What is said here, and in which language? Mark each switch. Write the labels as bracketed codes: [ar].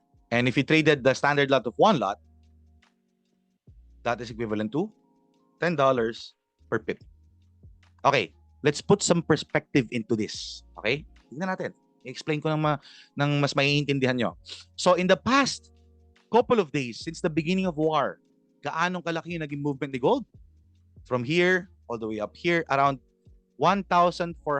[en] And if you traded the standard lot of 1 lot, that is equivalent to $10 per pip. Okay, let's put some perspective into this. [tl] Okay? Tingnan natin. I-explain ko ng mas maiintindihan nyo. [en] So, in the past couple of days, since the beginning of war, [tl] gaanong kalaki yung naging movement ni gold? [en] From here, all the way up here, around 1,412.